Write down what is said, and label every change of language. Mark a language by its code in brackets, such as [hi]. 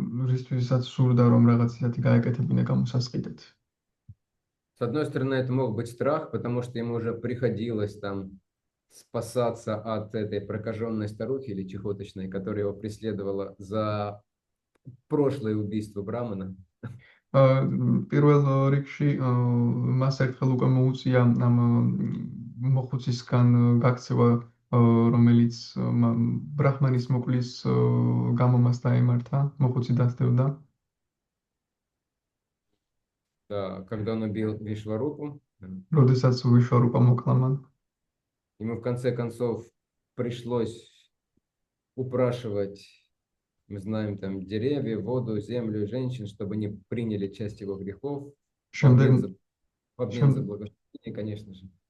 [ka] რისთვისაც სურდა რომ რაღაც ისეთი გაეკეთებინა გამოსასყიდად. [ru] С одной стороны, это мог быть страх, потому что ему уже приходилось там спасаться от этой прокаженной старухи или чехоточной, которая его преследовала за прошлое убийство Брамана. [ka] პირველ რიგში მას ერთხელ უკვე მოუწია ამ მოხუცისგან გაქცევა, რომელიც ბრაჰმანის მოკვლის გამო მას დაემართა, მოხუცი დასდევდა. [ru] Да, когда он убил Вишварупу, [ka] როდესაც ვიშვარუპა მოკლა მან, [ru] ему в конце концов пришлось упрашивать, мы знаем, там деревья, воду, землю, женщин, чтобы они приняли часть его грехов в обмен за благословение, конечно же.